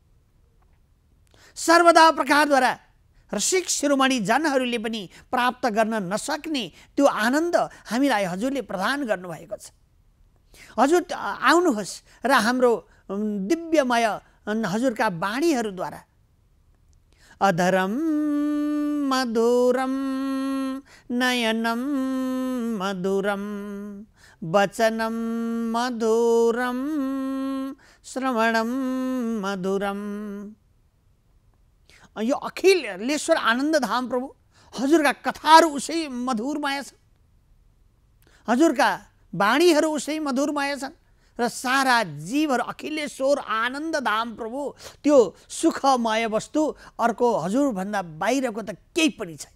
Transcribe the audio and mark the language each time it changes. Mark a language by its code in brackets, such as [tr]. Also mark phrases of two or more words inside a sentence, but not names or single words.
[ne] सर्वदा प्रकारद्वारा रसिक शिरोमणि जनहरूले पनि प्राप्त गर्न नसक्ने त्यो आनन्द हामीलाई हजुरले प्रदान गर्नुभएको छ। हजुर आउनुहोस् र हाम्रो दिव्यमय हजुरका वाणीहरूद्वारा [sa] अधरम मधुरम नयनम मधुरम वचनम मधुरम श्रवणम मधुरम। [ne] यो अखिलेश्वर आनन्दधाम प्रभु हजुरका कथाहरू उसै मधुरमय छन्, हजुरका वाणीहरू उसै मधुरमय छन् र सारा जीवहरू अखिलेश्वर आनन्दधाम प्रभु त्यो सुखमय वस्तु अर्को हजुरभन्दा बाहिरको त केही पनि छैन।